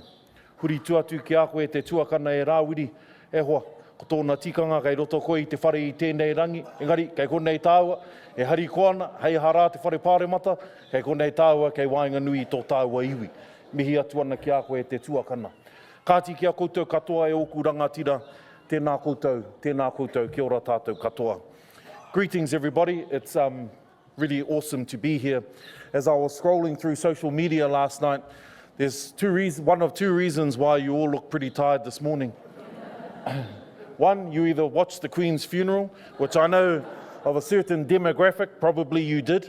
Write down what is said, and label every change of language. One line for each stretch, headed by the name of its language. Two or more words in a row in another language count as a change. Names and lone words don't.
Māori: Huri tuatu ki a koe te tuakana e rāwiri, e hoa, ko tōna tikanga kei roto koe i te whare i tēnei rangi, engari, kei konei tāua, e hari koana, hei harā te whare pāremata, kei konei tāua, kei wāinga nui i tō tāua iwi. Mihi atu ana ki a koe te tuakana. Kāti ki a koutou katoa e oku rangatira, tēnā koutou, kia ora tātou katoa.
English: Greetings everybody, it's really awesome to be here. As I was scrolling through social media last night, there's one of two reasons why you all look pretty tired this morning. One, you either watched the Queen's funeral, which I know of a certain demographic, probably you did.